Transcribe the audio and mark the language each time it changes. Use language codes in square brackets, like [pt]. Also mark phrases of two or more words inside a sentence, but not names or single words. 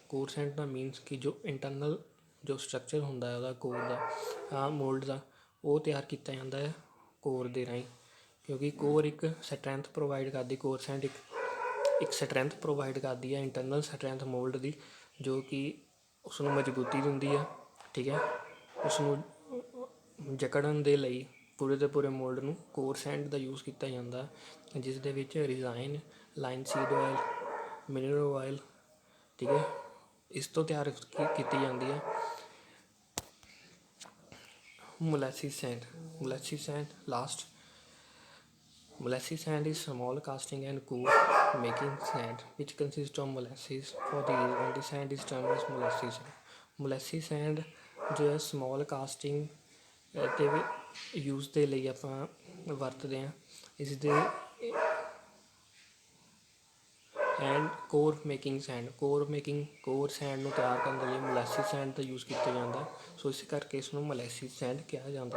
[en] core sand [pa] ਦਾ ਮੀਨਸ ਕਿ ਜੋ ਇੰਟਰਨਲ ਜੋ ਸਟਰਕਚਰ ਹੁੰਦਾ ਉਹਦਾ ਕੋਰ ਦਾ ਮੋਲਡ ਦਾ ਉਹ ਤਿਆਰ ਕੀਤਾ ਜਾਂਦਾ ਹੈ ਕੋਰ ਦੇ ਰਾਹੀਂ, ਕਿਉਂਕਿ ਕੋਰ ਇੱਕ [en] strength provide [pa] ਕਰਦੀ, [en] core sand [pa] ਇੱਕ [en] strength provide [pa] ਕਰਦੀ ਹੈ [en] internal strength mould [pa] ਦੀ, ਜੋ ਕਿ ਉਸਨੂੰ ਮਜ਼ਬੂਤੀ ਦਿੰਦੀ ਆ, ਠੀਕ ਹੈ। ਉਸਨੂੰ ਜਕੜਨ ਦੇ ਲਈ ਪੂਰੇ ਦੇ ਪੂਰੇ ਮੋਲਡ ਨੂੰ [en] core sand [pa] ਦਾ ਯੂਜ਼ ਕੀਤਾ ਜਾਂਦਾ, ਜਿਸ ਦੇ ਵਿੱਚ [en] linseed oil, mineral oil, [pa] ਠੀਕ ਹੈ, ਇਸ ਤੋਂ ਤਿਆਰ ਕੀਤੀ ਜਾਂਦੀ ਹੈ। [en] Molasses sand ਲਾਸਟ Molasses sand is small casting and core making sand which consists of molasses. For the reason the sand is termed as molasses sand. Molasses sand [pa] ਜੋ ਹੈ [en] small casting [pa] ਤੇ ਯੂਜ਼ ਦੇ ਲਈ ਆਪਾਂ ਵਰਤਦੇ ਹਾਂ। ਇਸ ਦੇ [en] and core making sand [pa] ਨੂੰ ਤਿਆਰ ਕਰਨ ਦੇ ਲਈ [en] molasses sand [pa] ਦਾ ਯੂਜ਼ ਕੀਤਾ ਜਾਂਦਾ। ਸੋ ਇਸ ਕਰਕੇ ਇਸ ਨੂੰ [en] molasses sand [pa] ਕਿਹਾ ਜਾਂਦਾ।